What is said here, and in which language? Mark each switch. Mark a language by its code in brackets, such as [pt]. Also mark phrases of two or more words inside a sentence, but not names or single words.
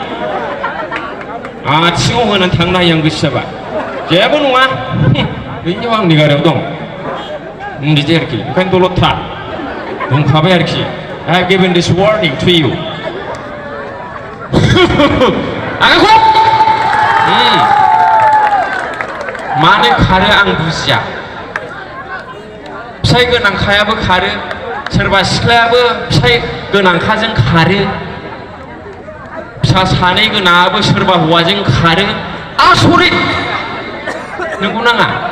[brx] आथिङाव होनानै थांनो हायो आं गोसो जाबा जेबो नङा बैयाव आंनि गारियाव दं बिदि आरोखि ओंखायनो दलद था बुंखाबाय आरोखि [en] I have given this warning to you [brx] आंखौ मानो खारो आं बुजिया फिसाइ गोनांखायाबो खारो सोरबा सिख्लायाबो फिसाइ गोनांखाजों खारो फिसा सानै गोनाङाबो सोरबा हौवाजों खारो आसरित नंगौ नाङा